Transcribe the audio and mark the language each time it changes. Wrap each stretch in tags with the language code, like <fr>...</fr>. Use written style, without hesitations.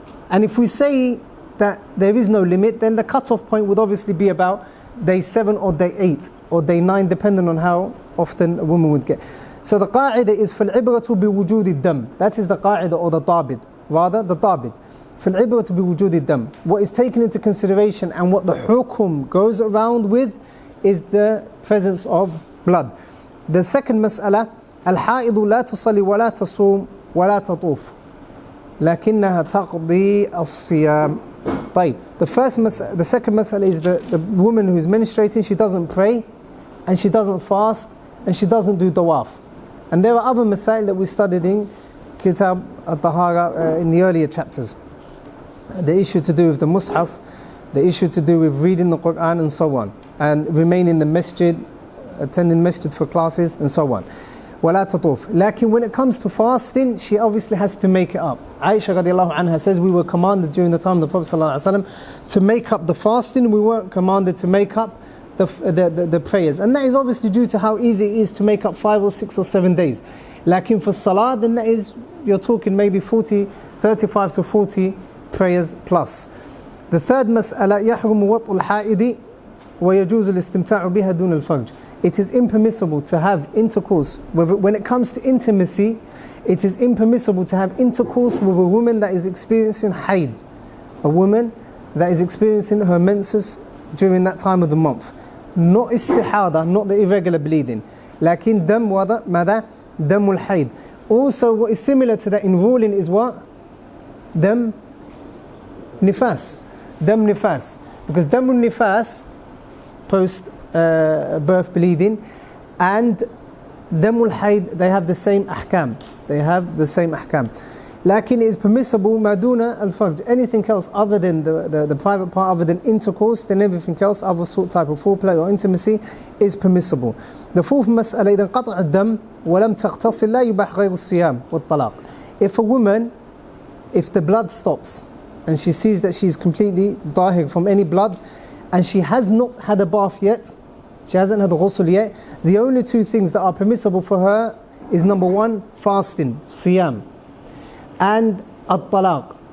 <en>And if we say that there is no limit, then the cut-off point would obviously be about day 7 or day 8 or day 9, depending on how often a woman would get. So the qa'idah is</en> <ar>فَالْعِبْرَةُ بِوُجُودِ الدَّمِ.</ar> <en>That is the qa'idah or the tabid. Rather, the tabid.</en> <ar>فَالْعِبْرَةُ بِوُجُودِ الدَّمِ.</ar> <en>What is taken into consideration and what the hukum goes around with is the presence of blood. The second mas'ala,</en> <ar>الحائض لا تصلي ولا تصوم ولا تطوف لكنها تقضي الصيام. طيب.</ar> <en>The second mas'ala is the woman who is menstruating, she doesn't pray and she doesn't fast and she doesn't do tawaf. And there are other masail that we studied in Kitab al-Tahara in the earlier chapters. The issue to do with the mushaf, the issue to do with reading the Quran and so on, and remaining in the masjid, attending masjid for classes and so on.</en> <ar>وَلَا تَطُوفْ.</ar> <en>Lakin when it comes to fasting, she obviously has to make it up. Aisha radiallahu anha says we were commanded during the time of the Prophet sallallahu alaihi wasallam to make up the fasting. We weren't commanded to make up the prayers. And that is obviously due to how easy it is to make up 5 or 6 or 7 days. Lakin for salah, then that is, you're talking maybe 35 to 40 prayers plus. The third mas'ala,</en> <ar>يَحْرُمُ وَطْءُ الْحَائِدِ وَيَجُوزُ الْإِسْتِمْتَاعُ بِهَا دُونَ الْفَرْجِ.</ar> <en>It is impermissible to have intercourse. When it comes to intimacy, it is impermissible to have intercourse with a woman that is experiencing hayd. A woman that is experiencing her menses during that time of the month. Not istihada, not the irregular bleeding.</en> <ar>Lakin dam wada, mada, damul hayd.</ar> <en>Also what is similar to that in ruling is what? Dam nifas. Dam nifas. Because damul nifas, post birth bleeding, and damul hayd, they have the same ahkam. They have the same ahkam.</en> <ar>لكن</ar> <en>it is permissible</en> <ar>ما دون الفرج.</ar> <en>Anything else other than the private part, other than intercourse, then everything else, other sort type of foreplay or intimacy is permissible. The fourth</en> <ar>مسألة إذا انقطع الدم ولم تغتسل لا يباح غير الصيام والطلاق.</ar> <en>If a woman, if the blood stops and she sees that she's completely dahir from any blood and she has not had a bath yet, she hasn't had a ghusl yet, the only two things that are permissible for her is number one, fasting, siyam, and at-talaq.</en>